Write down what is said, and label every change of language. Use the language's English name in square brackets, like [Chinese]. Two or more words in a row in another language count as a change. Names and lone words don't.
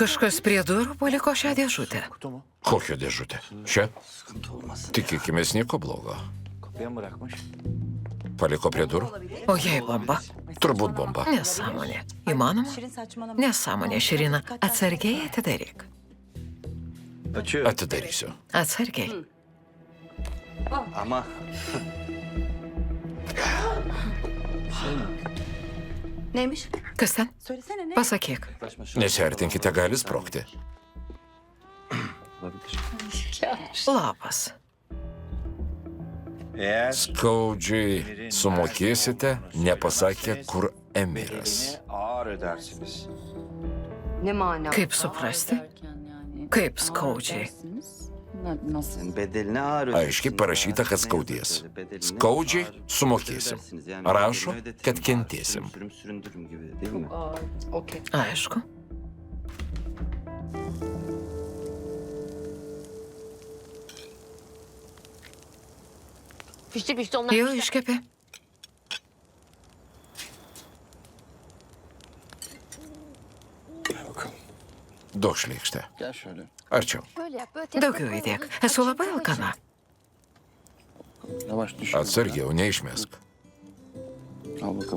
[Lithuanian] Kažkas prie durų paliko šią dėžutę. [Turkish] Kutu mu? [Lithuanian] Kokią dėžutę? Šią? [Turkish] Sıkıntı olmaz. [Lithuanian] Tikėkimės nieko blogo. [Turkish] Kapıya mı bırakmış? [Lithuanian] Paliko prie durų? O jei bomba? Turbūt bomba. Nesąmonė. Įmanoma? [Turkish] Şirin saçmalama. [Lithuanian] Nesąmonė, Širina. Atsargiai atidaryk. [Turkish] Açıyor. [Lithuanian] Atidarysiu. Atsargiai. [Turkish] Ama Neymiş? [Lithuanian] Kas ten? [Turkish] Söylesene ne? [Lithuanian] Pasakyk. Nesiartinkite, gali sprogti. Lapas. [Turkish] Eğer [Lithuanian] Skaudžiai sumokėsite, nepasakę, kur Emiras. [Turkish] bedelini ağır ödersiniz. Ne mana? [Lithuanian] Kaip suprasti? Kaip skaudžiai? [Turkish] Nasıl? bedelini ağır [Lithuanian] Aiškiai parašyta, kad skaudės. Skaudžiai sumokėsim. Rašo, kad kentėsim. [Turkish] Süründürüm gibi değil mi? Okey. [Lithuanian] Aišku. [Turkish] Pişti onlar. [Lithuanian] Jau iškepė. [Turkish] Gel bakalım. [Lithuanian] Duok šleikštę. [Turkish] Gel şöyle. [Lithuanian] Arčiau. [Turkish] Böyle yap. Böyle tek [Lithuanian] Daugiau įdėk. Esu labai alkana. [Turkish] Yavaş düş. [Lithuanian] Atsargiau, neišmesk. [Turkish] Al bakalım.